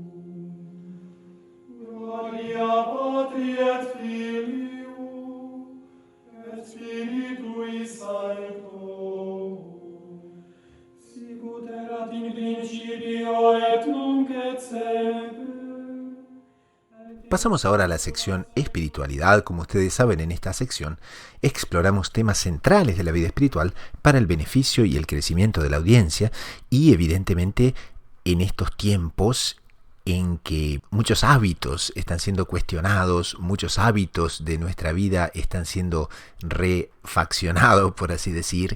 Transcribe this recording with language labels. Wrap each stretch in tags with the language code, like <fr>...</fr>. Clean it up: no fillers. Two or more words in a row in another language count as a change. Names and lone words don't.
<la>Gloria Patri et Filio, et Spiritui Sancto, sicut erat in principio et nunc et semper.</la> <es>Pasamos ahora a la sección espiritualidad. Como ustedes saben, en esta sección exploramos temas centrales de la vida espiritual para el beneficio y el crecimiento de la audiencia, y evidentemente en estos tiempos en que muchos hábitos están siendo cuestionados, muchos hábitos de nuestra vida están siendo refaccionados, por así decir.</es>